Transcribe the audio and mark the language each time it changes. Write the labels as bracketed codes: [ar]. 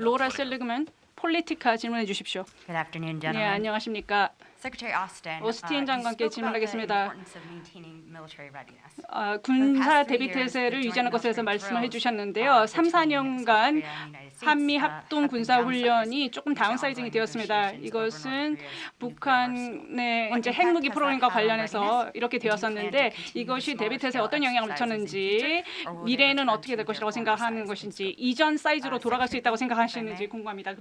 [ko] 로라 셀리그맨 폴리티카 질문해 주십시오. [en] Good afternoon, [ko] 네, [en] gentlemen. [ko] 안녕하십니까. [en] Secretary Austin, [ko] 오스틴 장관께 [en] you spoke about the [ko] 질문하겠습니다. [en] importance of maintaining military readiness. [ko] 군사 대비 태세를 유지하는 것에 대해서 말씀을 해주셨는데요. 3, 4년간 한미 합동 군사 훈련이 조금 다운사이징이 되었습니다. 이것은 북한의 이제 핵무기 프로그램과 관련해서 이렇게 되었었는데 이것이 대비 태세에 어떤 영향을 미쳤는지, 미래에는 어떻게 될 것이라고 생각하는 것인지, 이전 사이즈로 돌아갈 수 있다고 생각하시는지 궁금합니다.